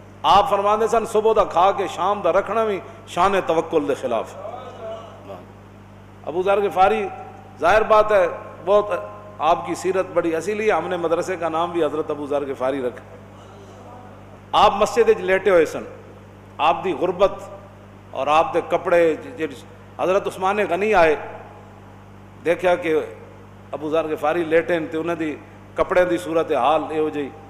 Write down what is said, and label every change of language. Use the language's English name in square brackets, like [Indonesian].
[Punjabi] آپ فرماندے سن صبح دا کھا کے شام دا رکھنا بھی شان توکل دے خلاف. [Urdu] ابو ذر غفاری ظاہر بات ہے بہت آپ کی سیرت بڑی اصیلی ہے. ہم نے مدرسے کا نام بھی حضرت ابو ذر غفاری رکھا. [Punjabi] آپ مسجد وچ لیٹے ہوئے سن, آپ دی غربت اور آپ دے کپڑے. حضرت عثمان غنی آئے, دیکھا کہ ابو ذر غفاری لیٹے تے انہاں دی کپڑے دی صورت حال یہو جی.